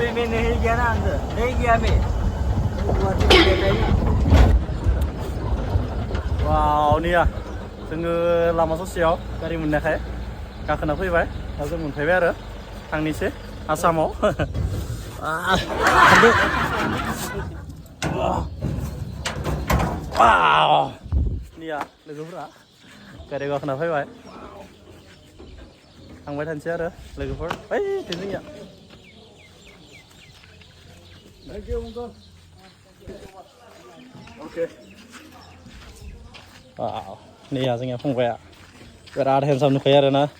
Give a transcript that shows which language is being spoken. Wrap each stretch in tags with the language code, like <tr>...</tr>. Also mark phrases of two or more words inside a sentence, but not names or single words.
<hi>में नहीं गया ना अंदर नहीं गया मैं</hi> <brx>wow नैया जोङो लामा ससेयाव गारि मोननायखाय गाखोना फैबाय दा जों मोनफैबाय आरो थांनोसै आसामाव नैया लोगोफोरा गारियाव गाखोना फैबाय थांबाय थानोसै आरो लोगोफोर ओइ जोंनिया नैया जोंनिया फंबाया बिराद हेन्डसाम नुखायो आरोना</brx>